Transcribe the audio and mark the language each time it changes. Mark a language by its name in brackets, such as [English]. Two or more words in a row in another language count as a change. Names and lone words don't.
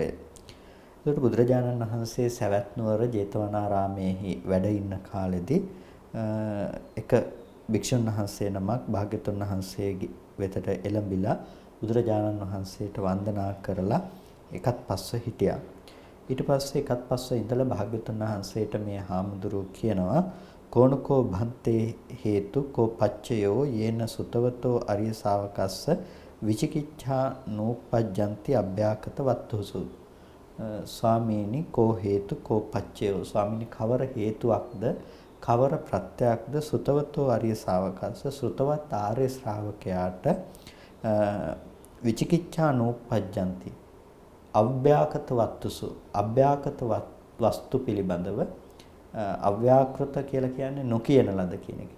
[Sinhala] ඒකට බුදුරජාණන් වහන්සේ සවැත් නුවර ජේතවනාරාමේහි වැඩ ඉන්න කාලෙදී එක භික්ෂුන් වහන්සේ නමක් භාග්‍යතුන් වහන්සේගේ වෙතට එළඹිලා බුදුරජාණන් වහන්සේට වන්දනා කරලා එකත් පස්ව හිටියා. ඊට පස්සේ එකත් පස්ව ඉඳලා භාග්‍යතුන් වහන්සේට මේ හාමුදුරුවෝ කියනවා [Pali] කෝණකෝ භන්තේ හේතු කෝ පච්චයෝ යේන සුතවතෝ අරිය ශාවකස්ස විචිකිච්ඡා නෝපජ්ජಂತಿ අභ්‍යාකත වත්තුසු. [Sinhala] ස්වාමීනි [Pali] කෝ හේතු කෝ පච්චයෝ, [Sinhala] ස්වාමීනි කවර හේතුවක්ද කවර ප්‍රත්‍යක්ද [Pali] සුතවතෝ අරිය ශාවකස්ස [Sinhala] සෘතවත් ආර්ය ශ්‍රාවකයාට [Pali] විචිකිච්ඡා නෝපජ්ජಂತಿ අව්‍යාකත වත්තුසු, [Sinhala] අව්‍යාකත වස්තු පිළිබඳව අව්‍යාකෘත කියලා කියන්නේ නොකියන ලද කියන එක.